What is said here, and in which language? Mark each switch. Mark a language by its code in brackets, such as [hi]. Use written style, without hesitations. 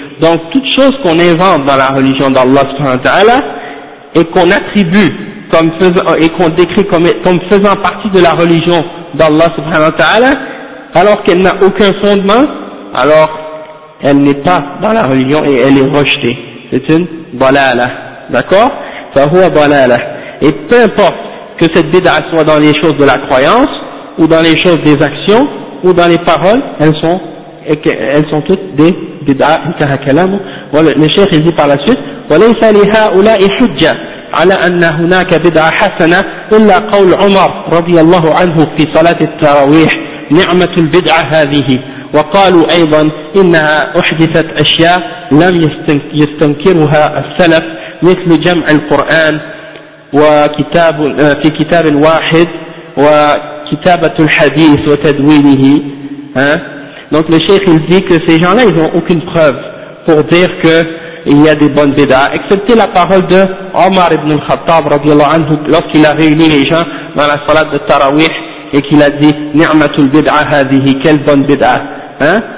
[fr] Donc, toute chose qu'on invente dans la religion d'Allah subhanahu wa ta'ala, et qu'on attribue comme faisant, et qu'on décrit comme faisant partie de la religion d'Allah subhanahu wa ta'ala, alors qu'elle n'a aucun fondement, alors elle n'est pas dans la religion et elle est rejetée. C'est une balala. D'accord? [ar] Fahuwa balala. [fr] Et peu importe que cette bid'a soit dans les choses de la croyance, ou dans les choses des actions, ou dans les paroles, elles sont toutes des bid'a, [ar] intaha kalam. [fr] Voilà, le cheikh il dit par la suite, [ar] وليس لهؤلاء حجة على أن هناك بدعة حسنة إلا قول عمر رضي الله عنه في صلاة التراويح نعمة البدعة هذه وقالوا أيضا إنها أحدثت أشياء لم يستنكرها السلف مثل جمع القرآن وكتاب في كتاب واحد وكتابة الحديث وتدوينه. [fr] Donc le cheikh il dit que ces gens-là ils n'ont aucune preuve pour dire que il y a des bonnes bid'a, excepté la parole de Omar ibn al-Khattab, radiallahu anhu, lorsqu'il a réuni les gens dans la salade de Tarawih, et qu'il a dit, [ar] ni'matul bid'a hadihi, [fr] quelle bonne bid'a, hein.